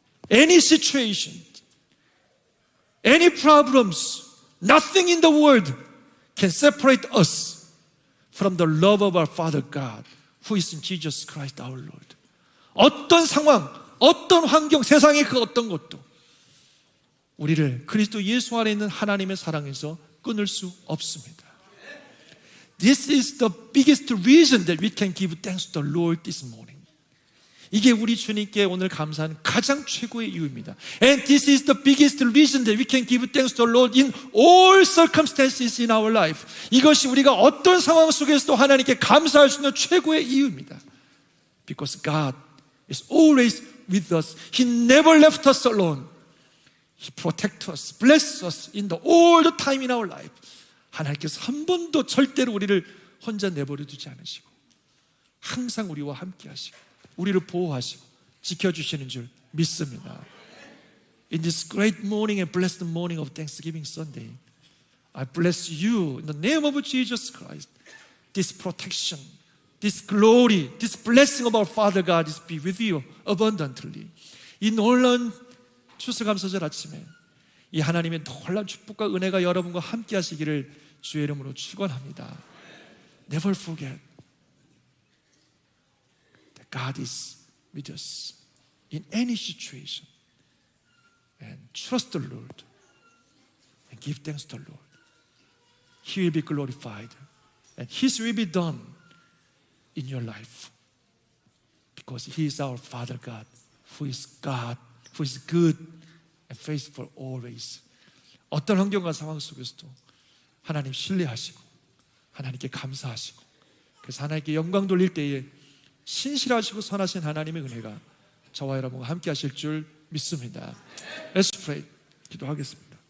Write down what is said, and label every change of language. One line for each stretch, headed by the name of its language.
English: Any situation, any problems, nothing in the world can separate us from the love of our Father God, who is in Jesus Christ our Lord.
Korean: 어떤 상황, 어떤 환경, 세상의 그 어떤 것도 우리를 그리스도 예수 안에 있는 하나님의 사랑에서 끊을 수 없습니다.
English: This is the biggest reason that we can give thanks to the Lord this morning.
Korean: 이게 우리 주님께 오늘 감사하는 가장 최고의 이유입니다.
English: And this is the biggest reason that we can give thanks to the Lord in all circumstances in our life.
Korean: 이것이 우리가 어떤 상황 속에서도 하나님께 감사할 수 있는 최고의 이유입니다.
English: Because God is always with us. He never left us alone. He protects us, blesses us in the all the time in our life.
Korean: 하나님께서 한 번도 절대로 우리를 혼자 내버려 두지 않으시고 항상 우리와 함께 하시고 우리를 보호하시고 지켜주시는 줄 믿습니다.
English: In this great morning and blessed morning of Thanksgiving Sunday, I bless you in the name of Jesus Christ. This protection, this glory, this blessing of our Father God is be with you abundantly.
Korean: 이 놀라운 추수감사절 아침에 이 하나님의 놀라운 축복과 은혜가 여러분과 함께 하시기를 주의 이름으로 축원합니다.
English: Never forget that God is with us in any situation. And trust the Lord and give thanks to the Lord. He will be glorified and His will be done in your life. Because He is our Father God, who is good and faithful always.
Korean: 어떤 환경과 상황 속에서도 하나님 신뢰하시고 하나님께 감사하시고 그래서 하나님께 영광 돌릴 때에 신실하시고 선하신 하나님의 은혜가 저와 여러분과 함께 하실 줄 믿습니다.
English: Let's pray.
Korean: 기도하겠습니다.